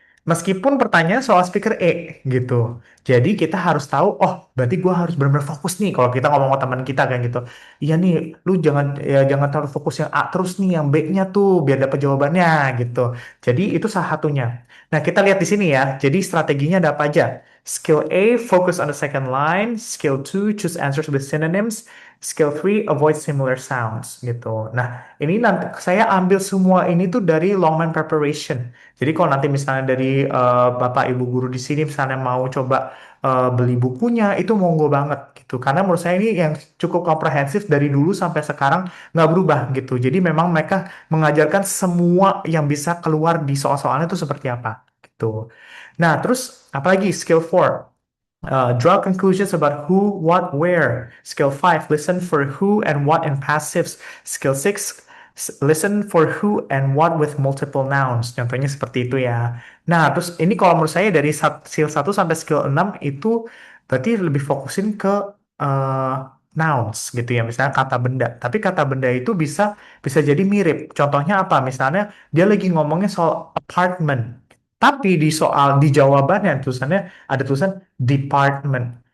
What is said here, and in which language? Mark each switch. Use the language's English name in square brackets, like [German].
[Indonesian] Meskipun pertanyaan soal speaker E gitu. Jadi kita harus tahu, oh berarti gue harus benar-benar fokus nih kalau kita ngomong sama teman kita kan gitu. Iya nih, lu jangan terlalu fokus yang A terus nih, yang B-nya tuh biar dapat jawabannya gitu. Jadi itu salah satunya. Nah, kita lihat di sini ya. Jadi strateginya ada apa aja? [English] Skill A, focus on the second line. Skill 2, choose answers with synonyms. Skill 3, avoid similar sounds gitu. [Indonesian] Nah, ini nanti saya ambil semua ini tuh dari Longman Preparation. Jadi kalau nanti misalnya dari Bapak Ibu guru di sini misalnya mau coba beli bukunya, itu monggo banget gitu. Karena menurut saya ini yang cukup komprehensif dari dulu sampai sekarang nggak berubah gitu. Jadi memang mereka mengajarkan semua yang bisa keluar di soal-soalnya itu seperti apa gitu. Nah, terus apalagi skill 4. [English] Draw conclusions about who, what, where. Skill 5, listen for who and what in passives. Skill 6, listen for who and what with multiple nouns. [Indonesian] Contohnya seperti itu ya. Nah, terus ini kalau menurut saya dari skill 1 sampai skill 6 itu berarti lebih fokusin ke uh, nouns gitu ya. Misalnya kata benda. Tapi kata benda itu bisa bisa jadi mirip. Contohnya apa? Misalnya dia lagi ngomongnya soal apartment. Tapi di jawabannya tulisannya ada tulisan department.